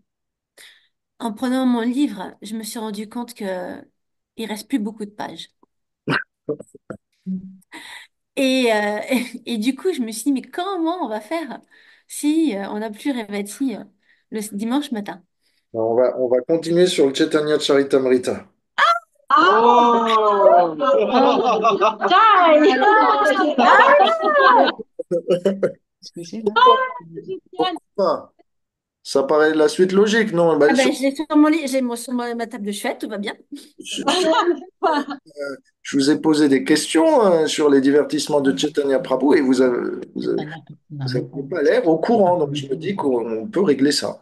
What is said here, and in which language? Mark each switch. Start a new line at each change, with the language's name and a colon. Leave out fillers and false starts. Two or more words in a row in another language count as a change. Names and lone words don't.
French: En prenant mon livre, je me suis rendu compte que il reste plus beaucoup de pages. Et du coup, je me suis dit, mais comment on va faire si on n'a plus Révati le dimanche matin? On va continuer sur le Chaitanya Charitamrita. Ah! Oh! Jai! Excusez-moi. Génial. Ah, ça paraît la suite logique, non? Bah, Ah ben, je l'ai sur mon lit, j'ai sur ma table de chevet, tout va bien. je vous ai posé des questions sur les divertissements de Chaitanya Prabhu et vous avez pas l'air au courant, donc je me dis qu'on peut régler ça.